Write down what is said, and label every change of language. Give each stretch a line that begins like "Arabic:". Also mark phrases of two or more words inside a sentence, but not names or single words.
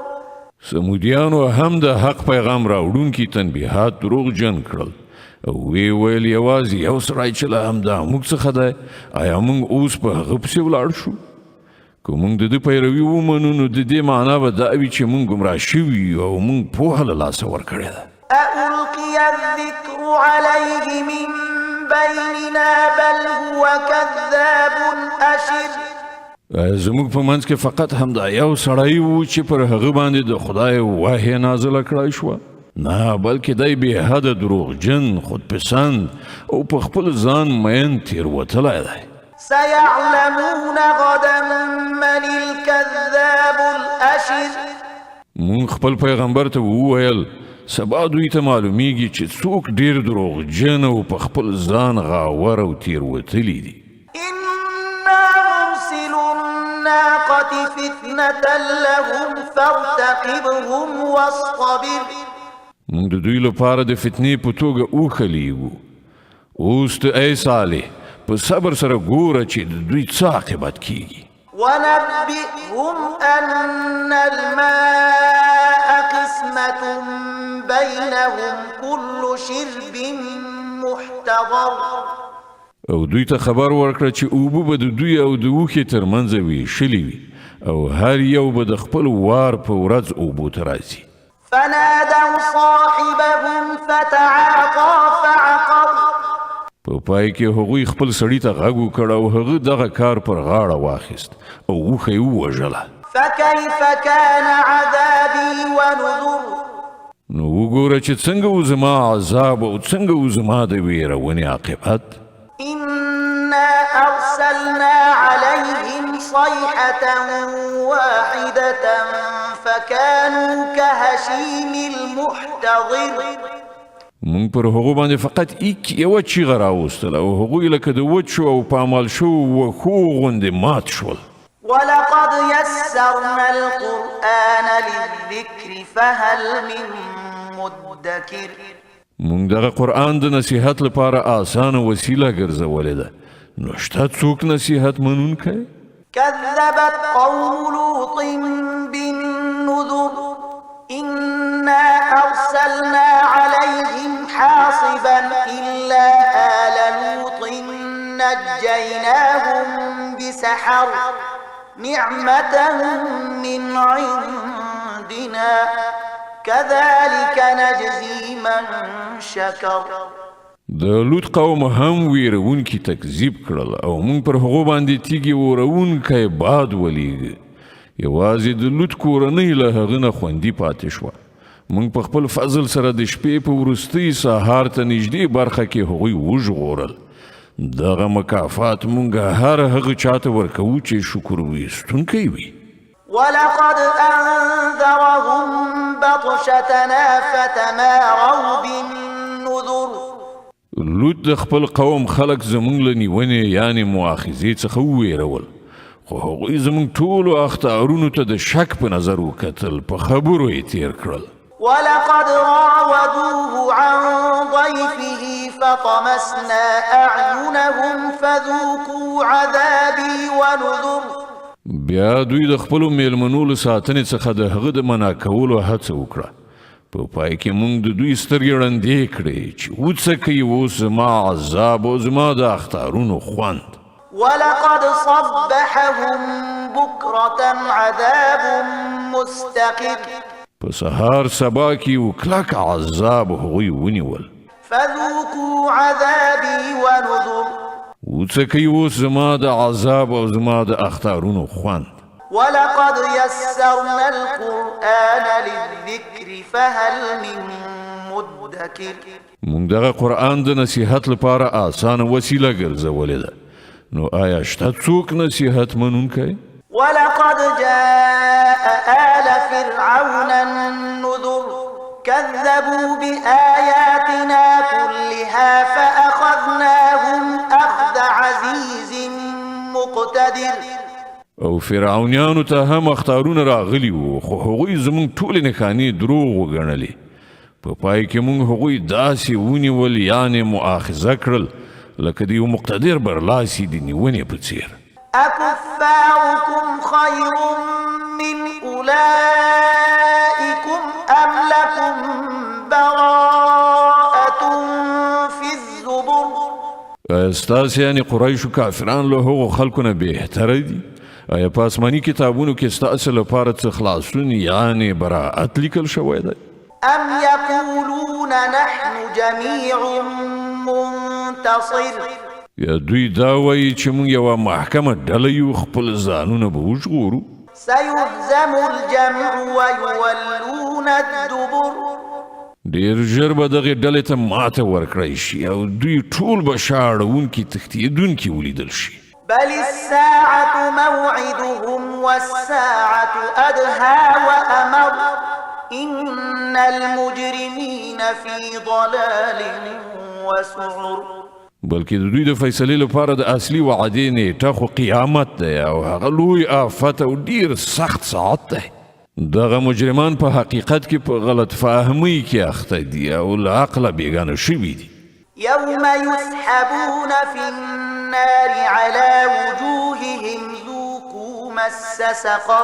Pashto: سمودیانو هم د حق پیغام راوړونکي تنبیهات دروغجن کړل او وی ویل یوازې یو سړی چې له همدا موږ څخه دی، آیا موږ اوس په هغه پسې ولاړ شو؟ که موږ د ده پیروي ومنو نو د دې معنا به دا وي چې موږ ګمراه شوي او موږ پوهه له لاسه ورکړې ده.
Arabic: أألقي الذكر عليه من بيننا بل هو كذاب أشر.
Pashto: زموږ په منځ کې فقط همدا یو سړی و چې پر هغه باندې د خدای وحی نازله کړای شوه؟ نه، بلکې دی بې حده دروغجن، خودپسند او په خپل ځان مین تېروتلی دی.
Arabic: سيعلمون غدا من الكذاب الأشر.
Pashto: مونږ خپل پیغمبر ته وویل سبا دوی ته معلومیږي چې څوک ډېر دروغجن او په خپل ځان غاور او تېروتلی دي.
Arabic: إنا مرسل الناقة فتنة لهم فارتقبهم واصطبر.
Pashto: مونږ د دوی لپاره د فتنې په توګه وښلیږو. اوس ته ای صالح په صبر سره ګوره چې د دوی څه عاقبت کیږي.
Arabic: ونبئهم أن الماء قسمة بينهم كل شرب محتضر.
Pashto: او دوی ته خبر ورکړه چې اوبه به د دوی او د اوښې ترمنځ ویشلي وي او هر یو به د خپل وار په ورځ اوبو ته راځي.
Arabic: فنادوا صاحبهم فتعاطى فعقر.
Pashto: په پای کې هغوی خپل سړي ته غږ وکړ او هغه دغه کار پر غاړه واخیست او اوښه یې ووژله.
Arabic: فكيف كان عذابي ونذر.
Pashto: نو وګوره چې څنګه و زما عذاب او څنګه و زما د ویرونې عاقبت.
Arabic: إنا أرسلنا عليهم صيحة واحدة فكانوا كهشيم المحتضر.
Pashto: مونږ پر هغو باندې فقط یوه چیغه راوستله او هغوی لکه د وچو او پامال شوو وښو غوندې مات شول.
Arabic: ولقد يسرنا القرآن للذكر فهل من مدكر.
Pashto: مونږ دغه قرآن د نصیحت لپاره آسانه وسیله ګرځولې ده. نو شته څوک نصیحت منونکی؟
Arabic: كذبت قوم لوط بالنذر إنا أرسلنا عليهم حاصبا إلا آل لوط نجيناهم بسحر نعمة من عندنا كذلك نجزي من شكر.
Pashto: د لوط قوم هم ویرونکي تکذیب کړل او موږ پر هغو باندې تیږې ورونکی باد ولیږه. یوازې د لوط کورنۍ له هغه نه خوندي پاتې شوه. موږ په خپل فضل سره د شپې په وروستۍ سهار ته نږدې برخه کې هغوی وژغورل. دغه مکافات موږ هر هغه چاته ورکوو چې شکر ویستونکی وي.
Arabic: ولقد أنذرهم بطشتنا فتماروا بالنذر.
Pashto: لوط د خپل قوم خلق زمونږ له نیونې یعنې مؤاخذې څخه وویرول، خو هغوی زمونږ ټولو اخطارونو ته د شک په نظر وکتل، په خبرو یې تیر کړل.
Arabic: ولقد راودوه عن ضيفه فطمسنا أعينهم فذوقوا عذابي ونذر.
Pashto: بیا دوی د خپلو میلمنو له ساتنې څخه د هغه د منع کولو هڅه وکړه. په پای کې موږ د دوی سترګې ړندې کړې چې وڅکئ اوس زما عذاب او زما د اختارونو خوند.
Arabic: ولقد صبحهم بكرة عذاب مستقر.
Pashto: په سهار سبا کې یو کلک عذاب هغوی ونیول.
Arabic: فذوقوا عذابي ونذر.
Pashto: وڅکئ اوس زما د عذاب او زما د اختارونو خوند.
Arabic: ولقد يسرنا القرآن للذكر فهل من مدكر.
Pashto: موږ دغه قرآن د نصیحت لپاره آسانه وسیله ګرځولې ده، نو آیا شته څوک نصیحت منونکی؟
Arabic: ولقد جاء آل فرعون النذر كذبوا بآياتنا كلها فأخذناهم أخذ عزيز مقتدر.
Pashto: او فرعونیانو ته هم اختارونه راغلي وو، خو هغوی زموږ ټولې نښانې دروغ وګڼلې. په پای کې موږ هغوی داسې ونیول، یعنې مؤاخذه کړل، لکه د یو مقتدر برلاسي د نیونې په څیر.
Arabic: أكفاركم خير من أولئكم أم لكم براءة في الزبر.
Pashto: ستاسې یعنې قریشو کافران له هغو خلکو نه بهتره دي؟ آیا په آسماني کتابونو کې ستاسې لپاره څه خلاصون یعنې براءت لیکل شوی دی؟
Arabic: أم يقولون نحن جميع منتصر.
Pashto: یا دوی دا وایي چې موږ یوه محکمه ډله یو، خپل ځانونه به وژغورو.
Arabic: سيهزم الجمع ويولون الدبر.
Pashto: ډېر ژر به دغې ډلې ته ماته ورکړی شي او دوی ټول به شا اړوونکي تښتېدونکي ولیدل شي.
Arabic: بل الساعة موعدهم والساعة أدهى وأمر. إن المجرمين في ضلال وسعر.
Pashto: بلکې د دوی د فیصلې لپاره د اصلي وعدې نیټه خو قیامت دی او هغه لوی آفت او ډیر سخت ساعت دی. دغه مجرمان په حقیقت کې په غلط فهمۍ کې اخته دي او له عقله بېګانه شوي دي.
Arabic: يوم يسحبون في النار على وجوههم ذوقوا مس سقر.